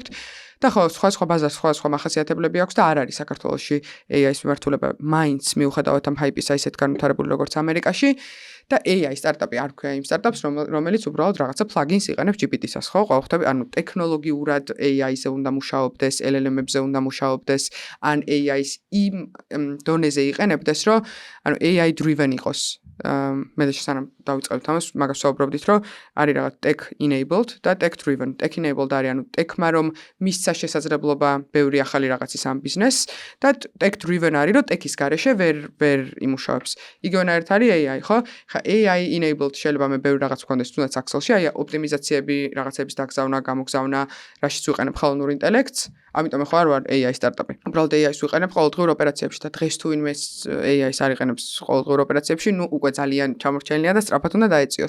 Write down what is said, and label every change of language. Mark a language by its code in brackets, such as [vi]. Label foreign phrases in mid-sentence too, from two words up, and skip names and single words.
[ka] და ხო, სხვა ბაზარს სხვა მახასიათებლები აქვს და არ არის საქართველოში AI-ის მიმართულება მაინც მიუხედავად ამ hype-ისა ისეთ განვითარებული როგორც ამერიკაში და AI სტარტაპი არ ქვია იმ სტარტაპს, რომელიც უბრალოდ რაღაცა plugins იყენებს GPT-სას, ხო? ხვდები, ანუ ტექნოლოგიურად AI-ზე უნდა მუშაობდეს, LLM-ებზე უნდა მუშაობდეს, ან AI-ის იმ დონეზე იყენებდეს, რომ ანუ [en] AI driven [ka] იყოს. მე სანამ დავიწყებთ ამას, მაგას ვსაუბრობდით, რომ არის რაღაც [en] tech enabled [ka] და [en] tech driven. Tech enabled [ka] არის ანუ tech-მა რომ მისცა შესაძლებლობა ბევრი ახალი რაღაცის ამ ბიზნესს და [en] tech driven [ka] არის რომ tech-ის გარეშე ვერ იმუშავებს. იგივენაირად არის AI, ხო? ხა [en] AI enabled [ka] შეიძლება მე ბევრი რაღაც ვქონდეს თუნდაც Excel-ში, აი ოპტიმიზაციები, რაღაცების დაგზავნა, გამოგზავნა, რაშიც ვიყენებ ხელოვნურ ინტელექტს. ამიტომ ხო არ ვარ AI სტარტაპი. უბრალოდ AI-ს ვიყენებ ყოველდღიურ ოპერაციებში და დღეს თუ ვინმე AI-ს არ იყენებს ყოველდღიურ ოპერაციებში, ნუ უკვე ძალიან ჩამორჩენილია და სწრაფად უნდა დაეწიოს.